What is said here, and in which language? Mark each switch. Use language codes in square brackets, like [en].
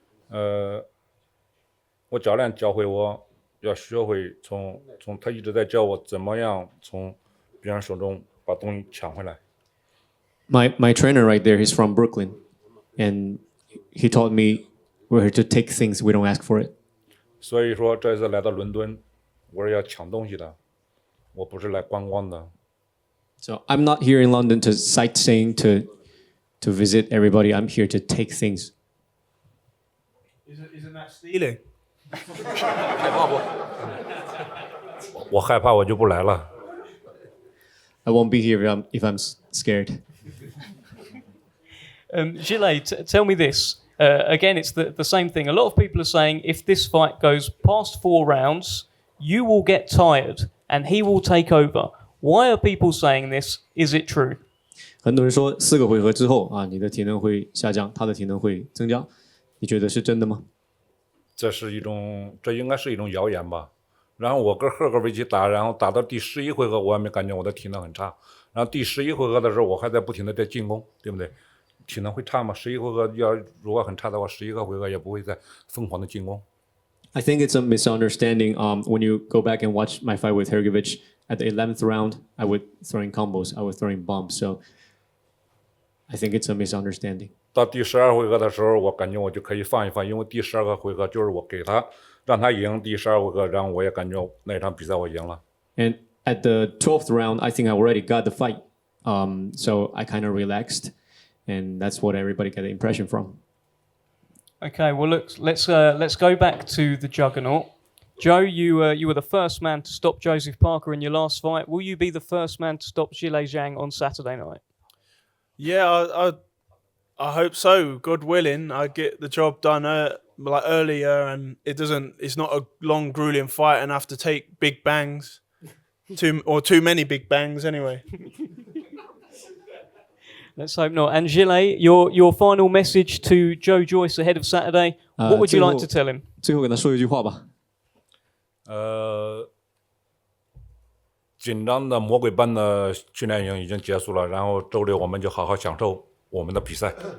[zh] 我教练教会我要学会从他一直在教我怎么样从别人手中把东西抢回来。 [en] My trainer right there, he's from Brooklyn, and he taught me we're here to take things, we don't ask for it. [zh] 所以说这次来到伦敦，我是要抢东西的，我不是来观光的。 [en] So I'm not here in London to sightseeing, to visit everybody. I'm here to take things. Isn't that stealing? [zh] 我害怕，我就不来了。 [en] I won't be here if I'm scared. Zhilei, tell me this. Again, it's the same thing. A lot of people are saying if this fight goes past 4 rounds, you will get tired and he will take over. Why are people saying this? Is it true? [zh] 很多人说4个回合之后啊，你的体能会下降，他的体能会增加，你觉得是真的吗？这应该是一种谣言吧。然后我跟赫格维奇打，然后打到第11回合，我也没感觉我的体能很差。然后第11回合的时候，我还在不停的在进攻，对不对？体能会差吗？11回合如果很差的话，11个回合也不会再疯狂的进攻。 [en] I think it's a misunderstanding. When you go back and watch my fight with Hergovich, at the 11th round, I was throwing combos, I was throwing bombs. So I think it's a misunderstanding. [zh] 到第12回合的时候，我感觉我就可以放一放，因为第12个回合就是我给他让他赢第12回合，然后我也感觉那场比赛我赢了。 [en] And at the 12th round, I think I already got the fight. So I kind of relaxed, and that's what everybody got the impression from. Okay, well, look, let's go back to the Juggernaut. Joe, you were the first man to stop Joseph Parker in your last fight. Will you be the first man to stop Zhilei Zhang on Saturday night? Yeah, I hope so. God willing, I get the job done earlier, and it's not a long, grueling fight, and I have to take big bangs, too many big bangs anyway. Let's hope not. And Zhilei, your final message to Joe Joyce ahead of Saturday. What would you like to tell him? [zh] 最后跟他说一句话吧。紧张的魔鬼般的训练营已经结束了，然后周六我们就好好享受我们的比赛。